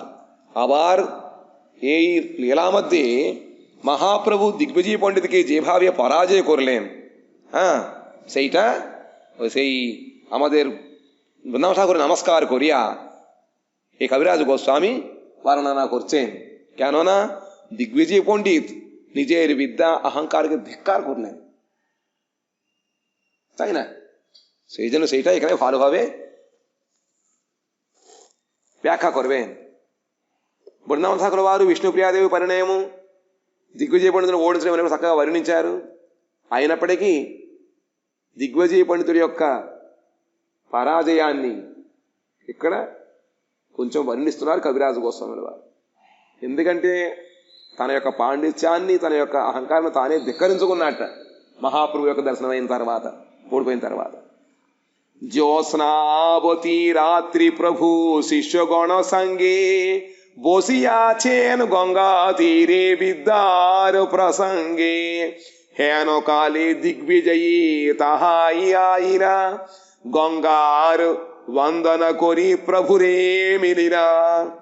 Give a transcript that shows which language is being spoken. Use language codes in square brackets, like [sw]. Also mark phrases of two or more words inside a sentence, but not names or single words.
[bn] আবার এই লীলা মধ্যে মহাপ্রভু দিগ্বিজয়ী পণ্ডিতকে যেভাবে পরাজয় করলেন, হ্যাঁ, সেইটা সেই আমাদের বৃন্দাবন ঠাকুর নমস্কার করিয়া এই কবিরাজ গোস্বামী বর্ণনা করছেন। কেননা দিগ্বিজয় পণ্ডিত নিজের বিদ্যা অহংকারকে ধিক্কার করলেন, তাই না? সেই জন্য সেইটা এখানে ভালোভাবে వ్యాఖ్య করবেন। [te] బృందావన ఠాకుల వారు విష్ణుప్రియాదేవి పరిణయము దిగ్విజయ పండితులను ఓడించడం చక్కగా వర్ణించారు. అయినప్పటికీ దిగ్విజయ పండితుడి యొక్క పరాజయాన్ని ఇక్కడ కొంచెం వర్ణిస్తున్నారు కవిరాజు గోస్వాముల వారు. ఎందుకంటే తన యొక్క పాండిత్యాన్ని, తన యొక్క అహంకారాన్ని తానే ధిక్కరించుకున్నట్ట మహాప్రభు యొక్క దర్శనం అయిన తర్వాత, ఓడిపోయిన తర్వాత। [bn] জ্যোৎস্নাবতী রাত্রি প্রভু শিষ্যগণ সঙ্গে বসিয়াছেন গঙ্গা তীরে বিদ্যার প্রসঙ্গে, হেন কালে দিগ্বিজয়ী তাহাই আইরা, গঙ্গার বন্দন করি প্রভুরে মিলিরা।